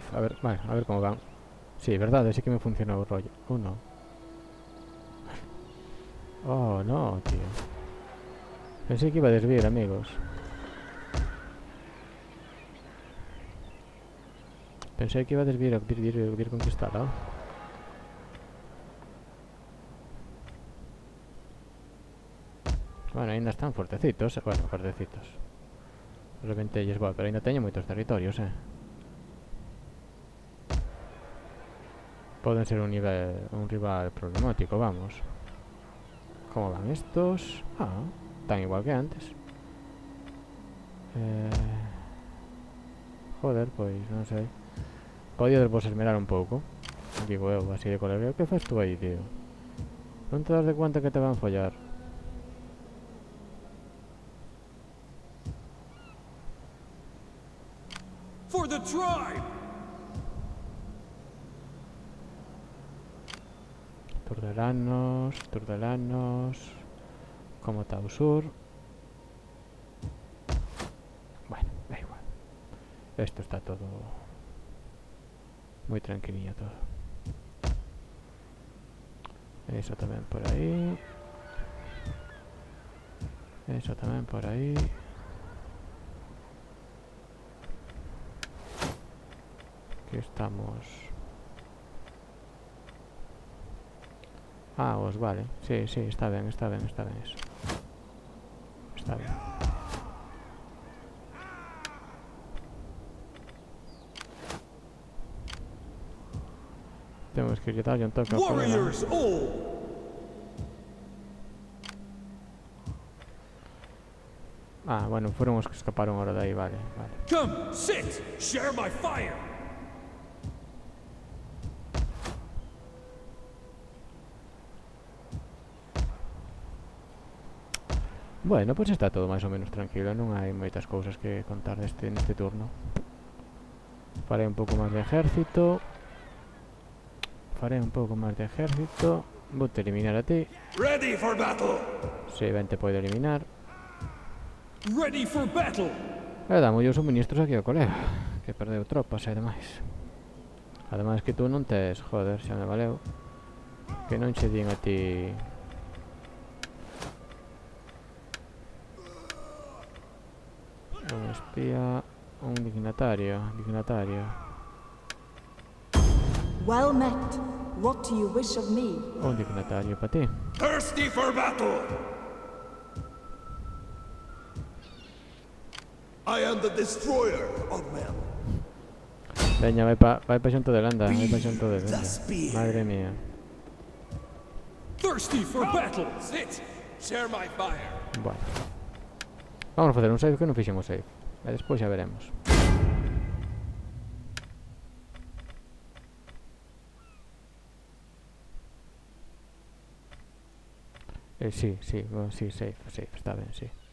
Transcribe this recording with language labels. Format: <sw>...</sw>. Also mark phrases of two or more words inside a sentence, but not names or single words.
<es>A ver, vale, a ver cómo van. Sí, verdad, sí que me funcionó el rollo. No. Oh, no, tío. Pensé que iba a desviar, amigos. Pensé que iba a desviar conquistada. Bueno, ainda están fuertecitos. Bueno, fuertecitos.</es> <gl>Reventelles, bueno, pero ainda teño moitos territorios, Poden ser un rival problemático, vamos.</gl> <es>¿Cómo van estos? Ah, tan igual que antes.</es> <gl>Joder, pois, non sei. Podíades vos esmerar un pouco. Digo eu, así de colegueo. Que faz tú aí, tío? Non te das de cuenta que te van follar?</gl> <en>For the tribe!</en> <gl>Turdelanos. Como está o sur? Bueno, da igual.</gl> <es>Esto está todo muy tranquilillo todo. Eso también por ahí. Eso también por ahí. Aquí estamos.</es> <gl>Ah, os vale.</gl> <es>Sí, está bien eso. Está bien.</es> <gl>Temos que darlle un toque ao colega.</gl> <en>Warriors all!</en> <gl>Ah, bueno, foron os que escaparon ahora de aí, vale.</gl> <en>Come, sit! Share my fire!</en> <gl>Bueno, pois está todo máis ou menos tranquilo. Non hai moitas cousas que contar neste turno. Farei un pouco máis de ejército. Vou te eliminar a ti.</gl> <en>Ready for battle!</en> <gl>Si, ben te podo eliminar.</gl> <en>Ready for battle!</en> <gl>E damos os suministros aquí ao colega, que perdeu tropas e demais. Ademais que tú non tes, joder, xa me valeu. Que non che din a ti... Un espía, un dignatario.</gl> <en>Well met. What do you wish of me?</en> <gl>Un dignatario para ti.</gl> <en>Thirsty for battle! I am the destroyer of men.</en> <gl>Veña, vai pa xunto de Landa, Madre mía.</gl> <en>Thirsty for battle! Sit! Share my fire!</en> <gl>Bueno. Vamos a facer un save que non fixemos save. E despois xa veremos. Sí, save, está ben, sí.</gl>